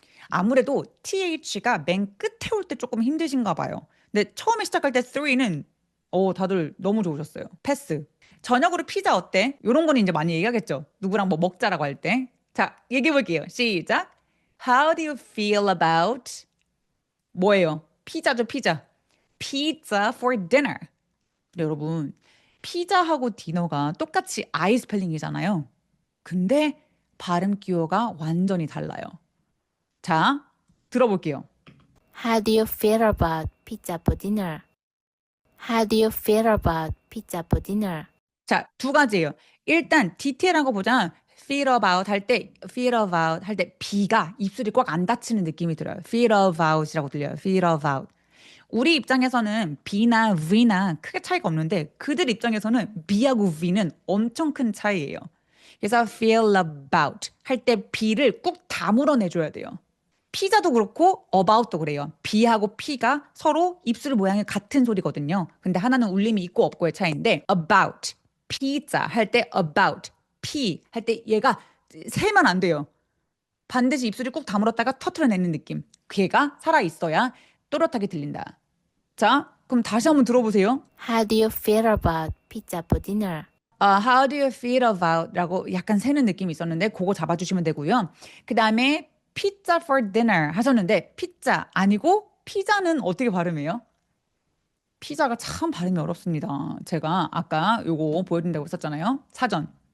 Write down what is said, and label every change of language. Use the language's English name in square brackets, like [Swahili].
[Korean] 아무래도 TH가 맨 끝에 올 때 조금 힘드신가 봐요. 근데 처음에 시작할 때 3는 다들 너무 좋으셨어요. 패스. 저녁으로 피자 어때? 이런 거는 이제 많이 얘기하겠죠. 누구랑 뭐 먹자라고 할 때. 자, 얘기해 볼게요. 시작. [English] How do you feel about [Korean] 뭐예요? 피자죠, 피자. [English] Pizza for dinner. [Korean] 여러분, 피자하고 디너가 똑같이 I 스펠링이잖아요. 근데 발음 기호가 완전히 달라요. 자, 들어볼게요. [English] How do you feel about pizza for dinner? How do you feel about pizza for dinner? [Korean] 자, 2가지예요. 일단 디테일한 거 보자. feel about 할 때 B가 입술이 꽉 안 닫히는 느낌이 들어요. [English] feel about [Korean] 이라고 들려요. [English] feel about. [Korean] 우리 입장에서는 B나 V나 크게 차이가 없는데 그들 입장에서는 B하고 V는 엄청 큰 차이예요. 그래서 [English] feel about [Korean] 할 때 B를 꾹 다물어 내줘야 돼요. 피자도 그렇고 about도 그래요. B하고 P가 서로 입술 모양이 같은 소리거든요. 근데 하나는 울림이 있고 없고의 차이인데 about, pizza 할 때 about, P 할 때 얘가 세면 안 돼요. 반드시 입술이 꾹 다물었다가 터트려내는 느낌. 걔가 살아있어야 또렷하게 들린다. 자, 그럼 다시 한번 들어보세요. [English] How do you feel about pizza for dinner? How do you feel about [Korean] 라고 약간 새는 느낌이 있었는데 그거 잡아주시면 되고요. 그 다음에 [English] pizza for dinner [Korean] 하셨는데 피자 아니고 피자는 어떻게 발음해요? 피자가 참 발음이 어렵습니다. 제가 아까 요거 보여준다고 했었잖아요. 사전.